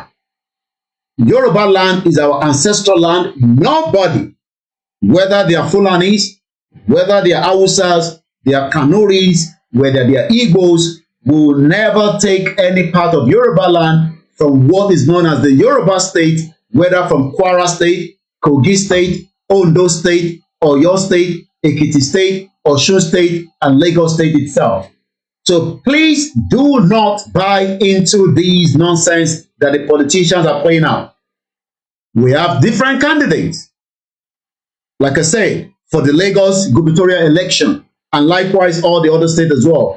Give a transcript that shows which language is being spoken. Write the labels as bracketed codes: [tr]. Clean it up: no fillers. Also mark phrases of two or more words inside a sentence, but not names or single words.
[en] Yoruba land is our ancestral land. Nobody, whether they are Fulanis, whether they are Hausas, they are Kanuris, whether they are Igbos, will never take any part of Yoruba land from what is known as the Yoruba State, whether from Kwara State, Kogi State, Ondo State, Oyo State, Ekiti State, Osun State, and Lagos State itself. So please do not buy into these nonsense that the politicians are playing out. We have different candidates, like I say, for the Lagos gubernatorial election, and likewise all the other states as well.